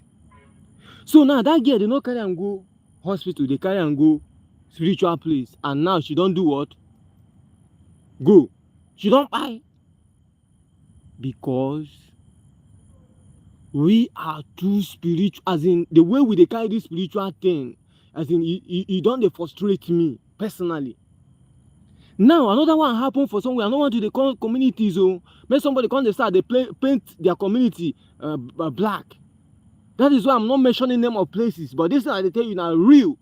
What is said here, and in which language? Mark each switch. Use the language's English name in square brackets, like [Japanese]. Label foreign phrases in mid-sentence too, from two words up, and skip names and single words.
[Nigerian Pidgin] So now that girl, they no carry and go hospital, they carry and go spiritual place, and now she don't do what? Go. She don't buy. Because we are too spiritual, as in the way we dey carry this spiritual thing, as in e don dey frustrate me personally. Now another one happen for somewhere. I no want to dey call communities o. Make somebody come dey start dey paint their community black. That is why I'm not mentioning name of places, but this thing I dey tell you na real.